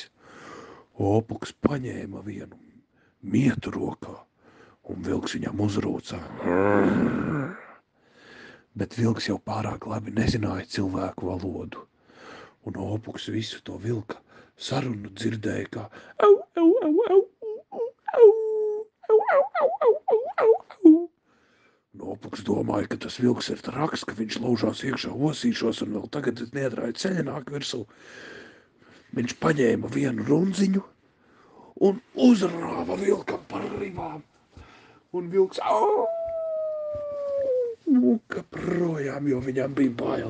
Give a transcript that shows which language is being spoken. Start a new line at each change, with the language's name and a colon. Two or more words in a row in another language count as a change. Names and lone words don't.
Latvian: Opuks paņēma vienu mietu rokā, un vilks viņam uzrūcā. Bet vilks jau pārāk labi nezināja cilvēku valodu, un Opuks visu to vilka sarunu dzirdēja kā au, au, au, au, au, au, au, au, au, au, au, au. Opuks domāja, ka tas vilks ir traks, ka viņš laužās iekšā osīšos un vēl tagad neatrāja ceļa nāk virsū. Viņš paņēma vienu runziņu un uzrāva vilkam par ribām. Un vilks muka projām, jo viņam bija bail.